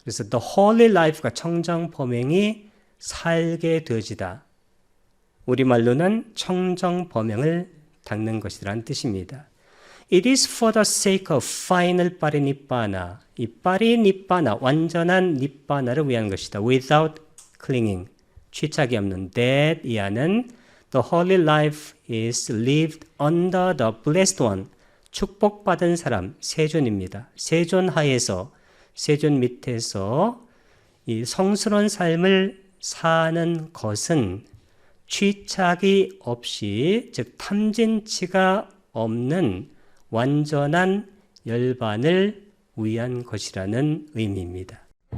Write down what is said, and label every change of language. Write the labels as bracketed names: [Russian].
[Korean] 그래서 the holy life가 청정범행이 살게 되어지다. 우리말로는 청정범행을 닦는 것이라는 뜻입니다. [English] It is for the sake of final [Korean] 파리니빠나 이 파리니빠나 완전한 니빠나를 위한 것이다. [English] Without clinging [Korean] 취착이 없는 [English] that 이하는 the holy life is lived under the blessed one [Korean] 축복받은 사람 세존입니다. 세존 하에서 세존 밑에서 이 성스러운 삶을 사는 것은 취착이 없이 즉 탐진치가 없는 완전한 열반을 위한 것이라는 의미입니다.